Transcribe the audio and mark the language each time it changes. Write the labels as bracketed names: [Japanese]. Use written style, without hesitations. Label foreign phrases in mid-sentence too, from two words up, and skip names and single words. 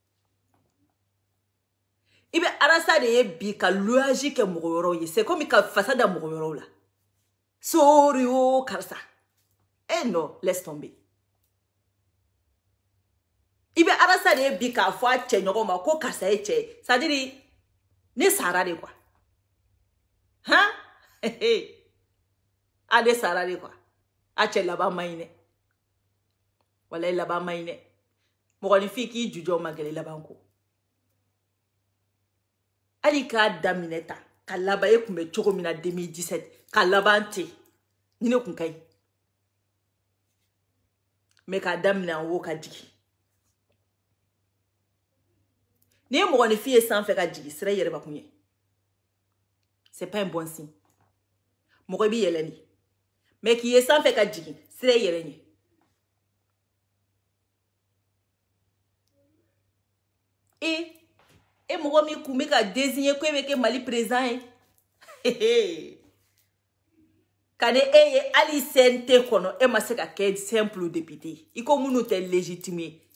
[Bambara] i bɛ Arasa de ye bi ka loyage kɛ mɔgɔ wɛrɛw ye [French] c'est comme [Bambara] ka fasa da mɔgɔ wɛrɛw la sori o karisa [French] non laisse tomber [Bambara] i bɛ Arasa de ye bi k'a fɔ a cɛ ɲɔgɔn ma ko karisa ye cɛ c'est-à-dire ne sara [French] de quoi han [Bambara] a ne sara [French] de quoi [Bambara] a cɛ laban ma ɲi dɛ walahi laban ma ɲi dɛ mɔgɔninfin k'i jujɔ ma gɛlɛ laban ko ali k'a daminɛ ta ka laban e kun bɛ cogo min na 2017 ka laban ten ni ne kun ka ɲi mais k'a daminɛ an wo ka jigin ni ye mɔgɔninfin ye sanfɛ ka jigin sira i yɛrɛ bakun ye [French] c'est pas un bon signe [Bambara] mɔgɔ b'i yɛlɛ de mais k'i ye sanfɛ ka jigin sira i yɛrɛ ɲɛ e mɔgɔ min kun bɛ ka désigner ko e bɛ kɛ Mali président ye ka ne e ye hali CNT kɔnɔ e ma se ka kɛ [French] simple député [Bambara] i ko minnu tɛ légitime